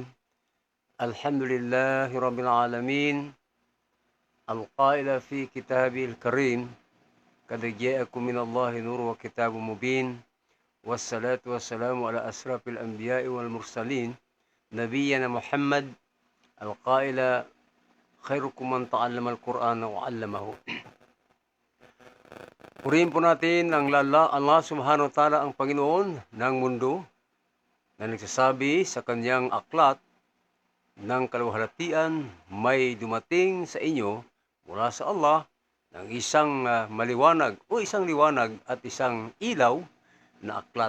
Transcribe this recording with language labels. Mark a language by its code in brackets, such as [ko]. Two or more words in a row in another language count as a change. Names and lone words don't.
[ar] الحمد لله رب العالمين القائل في كتابه الكريم قد جاءكم من الله نور وكتاب مبين والصلاة والسلام على أشرف الأنبياء والمرسلين نبينا محمد القائل خيركم من تعلم القرآن وعلمه. [tl] Purihin po natin ang Allah [ar] سبحانه وتعالى, [tl] ang Panginoon ng mundo, na nagsasabi sa kanyang aklat ng kaluwalhatian, may dumating sa inyo mula sa Allah ng isang maliwanag o isang liwanag at isang ilaw na aklat.